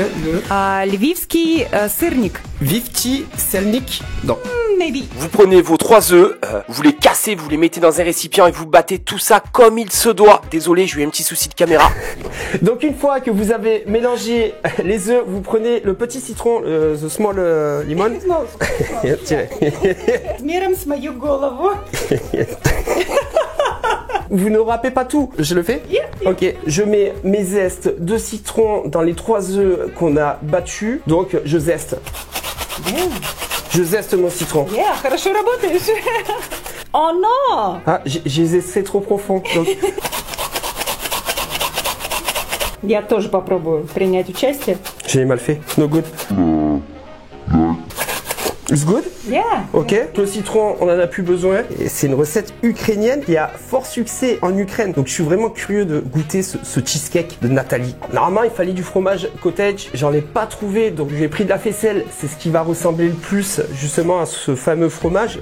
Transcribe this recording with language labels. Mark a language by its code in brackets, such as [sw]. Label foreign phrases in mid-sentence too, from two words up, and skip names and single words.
[fr] Lvivski syrnik. Vivti selnik? Non. [en] Maybe. [fr] Vous prenez vos 3 œufs, vous les cassez, vous les mettez dans un récipient et vous battez tout ça comme il se doit. Désolé, j'ai eu un petit souci de caméra. Donc une fois que vous avez mélangé les œufs, vous prenez le petit citron, [en] the small lemon. [fr] Vous ne râpez pas tout, je le fais? Ok, je mets mes zestes de citron dans les 3 œufs qu'on a battus. Donc je zeste. Je zeste mon citron. [ru] Хорошо работаешь. [fr] Oh non! Ah, j'ai zesté trop profond. Donc... [ru] Я тоже попробую принять участие. [fr] J'ai mal fait. [en] No good. It's good? Yeah. [fr] Ok, le citron, on en a plus besoin. Et c'est une recette ukrainienne qui a fort succès en Ukraine. Donc je suis vraiment curieux de goûter ce cheesecake de Nathalie. Normalement, il fallait du fromage cottage. J'en ai pas trouvé, donc j'ai pris de la faisselle. C'est ce qui va ressembler le plus justement à ce fameux fromage.